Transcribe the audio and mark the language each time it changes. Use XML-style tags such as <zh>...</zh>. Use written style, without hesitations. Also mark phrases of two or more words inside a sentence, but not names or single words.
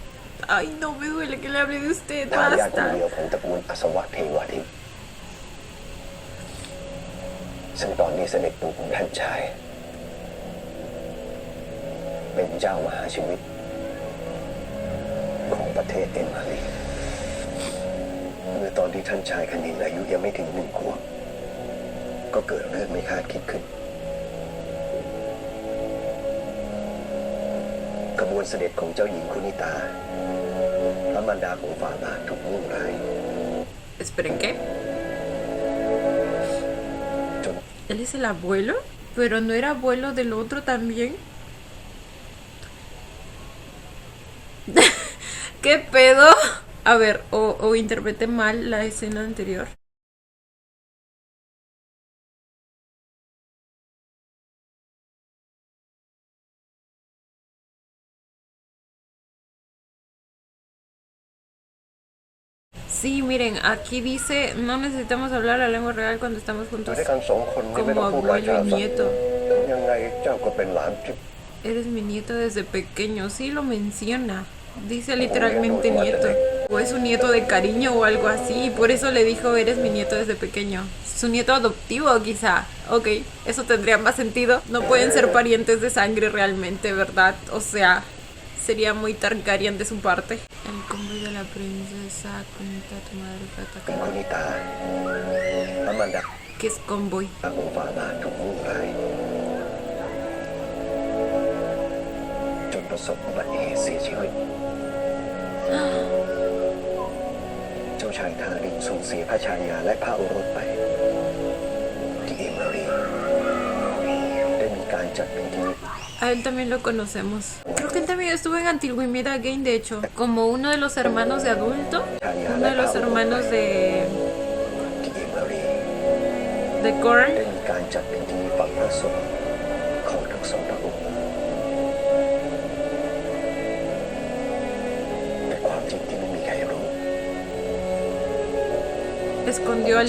<es>Ay, no me duele que le hable de usted,</es> <th>ทายาทคน</th> <es>basta.</es> <th>เดียวของตระกูลอัศวะเทวาทิพย์ซึ่งตอนนี้เสด็จปู่ของท่านชาย เป็นเจ้ามหาชีวิต ของประเทศเดนมาร์กเมื่อตอนที่ท่านชายคณินอายุยังไม่ถึง1 ขวบก็เกิดเรื่องไม่คาดคิดขึ้น กระบวนเสด็จของเจ้าหญิงคุนิตาพระมารดาของฝ่าบาทถูกมุ่งร้าย</th> <es>Esperen, ¿qué?</es> <th>จน</th> <es>¿Él es el abuelo? ¿Pero no era abuelo del otro también? ¿Qué pedo? A ver, o interpreté mal la escena anterior. Sí, miren, aquí dice, no necesitamos hablar la lengua real cuando estamos</es> <th>อยู่</th> <es>juntos</es> <th>ด้วยกัน2 คนนี่ไม่</th> <es>como</es> <th>ต้องพูดหลาย</th> <es>abuelo</es> <th>ภา</th> <es>y</es> <th>ษา</th> <es>nieto.</es> <th>ยังไงเจ้าก็เป็นหลานที่</th> <es>Eres mi nieto desde pequeño, sí lo menciona. Dice literalmente nieto. O es un nieto de cariño o algo así. Y por eso le dijo, eres mi nieto desde pequeño. Su nieto adoptivo quizá. Ok, eso tendría más sentido. No pueden ser parientes de sangre realmente, ¿verdad? O sea, sería muy Targaryen de su parte. El convoy de la princesa, Kunita, tu madre fue</es> <th>เป็น</th> <es>atacada.</es> <th>คุนิตาพระมารดา</th> <es>¿Qué es convoy?</es> <th>ของฝ่าบาทถูกมุ่งร้ายจนประสบอุบัติเหตุเสียชีวิต เจ้าชายทารินสูญเสียพระชายาและพระโอรสไป ที่เอเมอรีได้มีการจัดพิธี</th> <es>A él también lo conocemos. Creo que él también estuvo en Antigüimeda Game, de hecho. Como uno de los hermanos de adulto. Uno de los hermanos de</es> <th>ที่เอเมอรี</th> <es>Korn.</es> <th>ได้มีการจัดพิธีฝังพระศพของทั้ง2 พระองค์แต่ความจริงที่ไม่มีใครรู้</th> <es>Escondió al</es>